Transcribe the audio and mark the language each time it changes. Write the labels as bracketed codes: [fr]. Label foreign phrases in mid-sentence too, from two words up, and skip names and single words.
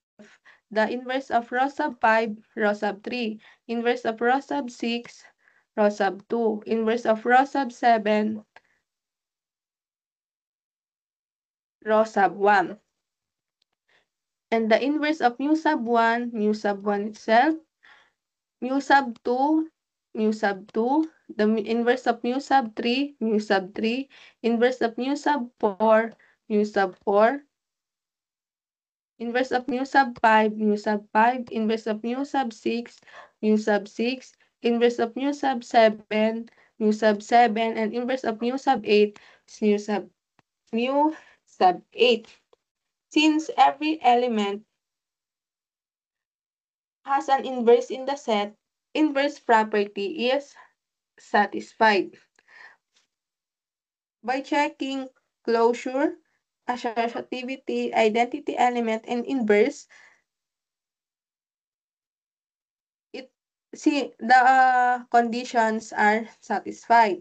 [en] The inverse of rho sub 5, rho sub 3. Inverse of rho sub 6, rho sub 2. Inverse of rho sub 7, rho sub 1. And the inverse of mu sub 1 itself, mu sub 2, mu sub 2. The inverse of mu sub 3, mu sub 3. Inverse of mu sub 4, mu sub 4. Inverse of mu sub 5, mu sub 5. Inverse of mu sub 6, mu sub 6. Inverse of mu sub 7, mu sub 7. And inverse of mu sub 8 is mu sub 8. Since every element has an inverse in the set, inverse property is satisfied. By checking closure, associativity, identity element, and inverse, the conditions are satisfied.